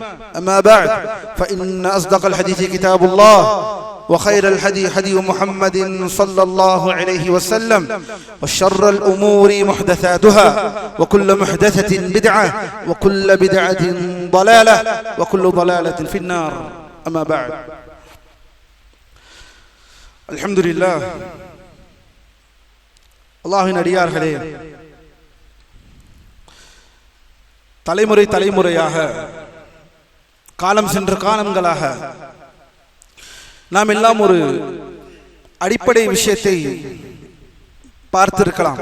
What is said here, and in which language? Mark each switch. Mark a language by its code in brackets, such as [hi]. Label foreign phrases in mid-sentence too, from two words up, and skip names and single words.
[ar] أما بعد، فإن أصدق الحديث كتاب الله، وخير الهدي هدي محمد صلى الله عليه وسلم، وشر الأمور محدثاتها، وكل محدثة بدعة، وكل بدعة ضلالة، وكل ضلالة في النار. أما بعد، الحمد لله. [ta] அல்லாஹ்வின் அடியார்களே, தலைமுறை தலைமுறையாக காலம் சென்ற காலங்களாக நாம் எல்லாம் ஒரு அடிப்படை விஷயத்தை பார்த்திருக்கலாம்.